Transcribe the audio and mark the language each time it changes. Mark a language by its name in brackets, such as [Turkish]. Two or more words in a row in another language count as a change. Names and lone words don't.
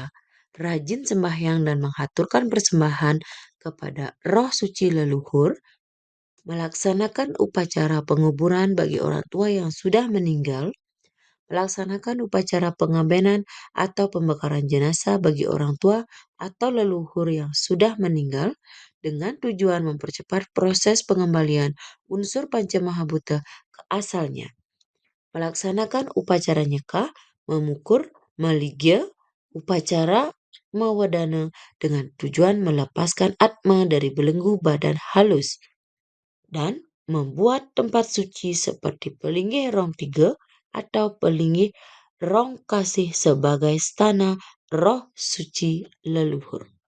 [Indonesian] rajin sembahyang dan menghaturkan persembahan kepada roh suci leluhur, melaksanakan upacara penguburan bagi orang tua yang sudah meninggal, melaksanakan upacara pengabenan atau pembakaran jenazah bagi orang tua atau leluhur yang sudah meninggal dengan tujuan mempercepat proses pengembalian unsur Pancamahabhuta ke asalnya. Melaksanakan upacara nyekah, memukur, maligya, upacara Mawadana dengan tujuan melepaskan atma dari belenggu badan halus dan membuat tempat suci seperti Pelinggih Rong Tiga atau Pelinggih Rong Kasih sebagai stana roh suci leluhur.